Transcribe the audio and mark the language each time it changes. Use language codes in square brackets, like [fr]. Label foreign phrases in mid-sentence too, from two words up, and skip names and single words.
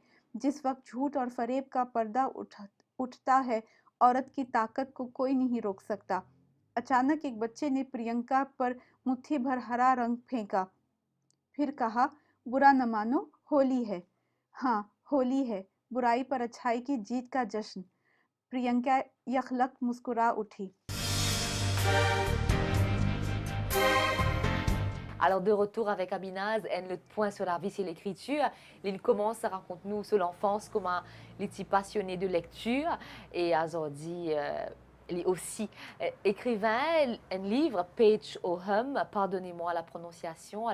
[ur] جس وقت جھوٹ اور فریب کا پردہ اٹھتا ہے، عورت کی طاقت کو کوئی نہیں روک سکتا۔ اچانک ایک بچے نے پرینکا پر مٹھی بھر ہرا رنگ پھینکا، پھر کہا، برا نہ مانو، ہولی ہے۔ ہاں، ہولی ہے، برائی پر اچھائی کی جیت کا جشن۔ پرینکا یکلخت مسکرا اٹھی۔ [fr] Alors de retour avec Aminaz, elle le point sur la vie et l'écriture. Il commence à raconter nous sur l'enfance comment il était passionné de lecture et Azordi il est aussi écrivain, un livre Page Oham, pardonnez-moi la prononciation.